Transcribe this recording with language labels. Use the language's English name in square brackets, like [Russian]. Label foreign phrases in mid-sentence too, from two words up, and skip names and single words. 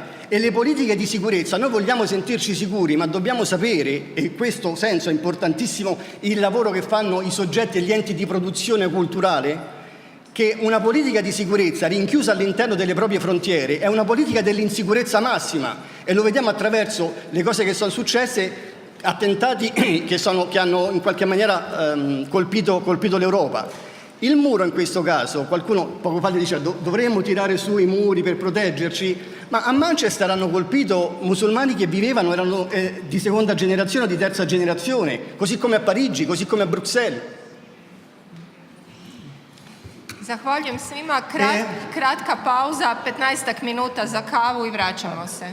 [Italian] E le politiche di sicurezza, noi vogliamo sentirci sicuri, ma dobbiamo sapere, e in questo senso è importantissimo il lavoro che fanno i soggetti e gli enti di produzione culturale, che una politica di sicurezza rinchiusa all'interno delle proprie frontiere è una politica dell'insicurezza massima, e lo vediamo attraverso le cose che sono successe, attentati che hanno in qualche maniera colpito l'Europa. Il muro in questo caso, qualcuno poco fa diceva dovremmo tirare su i muri per proteggerci, ma a Manchester hanno colpito musulmani che vivevano, erano di seconda generazione o di terza generazione, così come a Parigi, così come a Bruxelles. [Croatian] Zahvaljujem svima. Kratka pauza, 15 minuta za kavu i vraćamo se.